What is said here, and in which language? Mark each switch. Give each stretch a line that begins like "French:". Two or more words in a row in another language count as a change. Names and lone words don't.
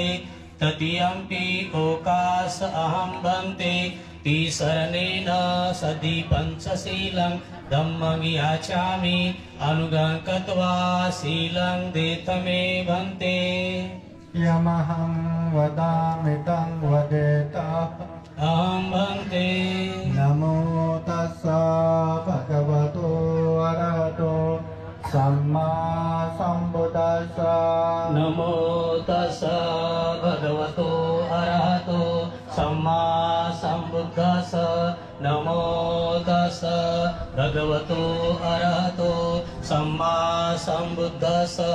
Pali: तृतीयंपि ओकास अहं भन्ते तिसरणेन सति पंचशीलं धम्मं याचामि अनुगं कृत्वा शीलं देत मे भन्ते. यमहं वदामि तं वदेतः अहं भन्ते. नमो तस्सा भगवतो अरहतो सम्मा सम्बुद्धास्सा. नमो तस्सा भगवतो अरहतो सम्मा सम्बुद्धास्सा. नमो तस्सा भगवतो अरहतो सम्मा सम्बुद्धास्सा.